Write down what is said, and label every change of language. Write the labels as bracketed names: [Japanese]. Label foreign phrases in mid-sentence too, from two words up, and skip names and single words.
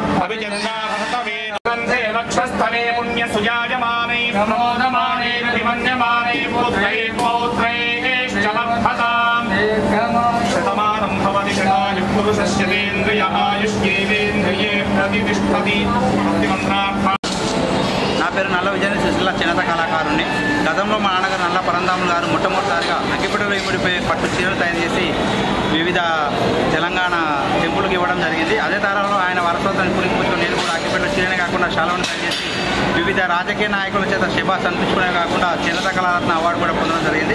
[Sanskrit] गन्धे वक्षस्थले पुण्यसुजायमाने प्रमोदमाने विमन्यमाने पुत्रैः पौत्रैश्च वर्धताम् शतमानं भवति शतायुः पुरुषस्य तेन्द्रिय आयुष्येवेन्द्रिये प्रतिष्ठति भक्तिमन्त्रार्थः। [Telugu] నా పేరు నల్ల విజయ సుశీల చేనేత కళాకారుని. గతంలో మా నాన్నగారు నల్ల పరంధాములు గారు మొట్టమొదటిసారిగా అగ్గిపెట్టెలో ఇమిడిపోయి పట్టు చీరలు తయారు చేసి వివిధ తెలంగాణ టెంపుల్కి ఇవ్వడం జరిగింది. అదే తరంలో ఆయన వారసత్వాన్ని పురికిపుచ్చుకొని నేను కూడా అగ్గిపెట్టెల చీరనే కాకుండా శాలువాను తయారు చేసి వివిధ రాజకీయ నాయకుల చేత శభాస్ అనిపించుకునే కాకుండా చేనేత కళారత్న అవార్డు కూడా పొందడం జరిగింది.